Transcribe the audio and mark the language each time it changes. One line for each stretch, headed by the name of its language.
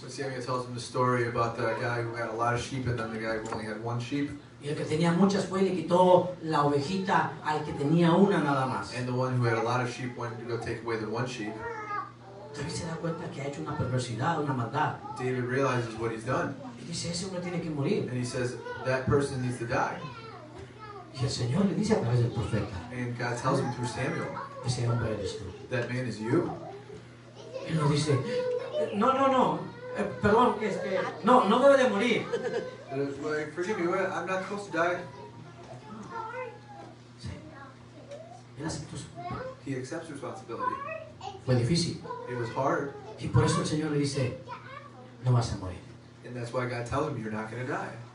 English: When Samuel tells him the story about the guy who had a lot of sheep and then the guy who only had one sheep,
Spanish: Y el que tenía muchas fue y le quitó la ovejita al que tenía una nada más.
English: and the one who had a lot of sheep went to go take away the one sheep,
Spanish: David se da cuenta que ha hecho una perversidad, una maldad.
English: David realizes what he's done.
Spanish: Y dice, ese hombre tiene que morir.
English: And he says, that person needs to die.
Spanish: Y el Señor le dice a través del profeta,
English: And God tells him through Samuel,
Spanish: ese hombre eres tú.
English: that man is you.
Spanish: Él nos dice, no, perdón, no debe de morir.
English: Like, forgive me, I'm not supposed to die.
Spanish: Sí. Él aceptó su culpa.
English: He accepts responsibility.
Spanish: Fue difícil.
English: It was hard,
Spanish: Y por eso el Señor le dice, no vas a morir.
English: and that's why God tells him, you're not going to die.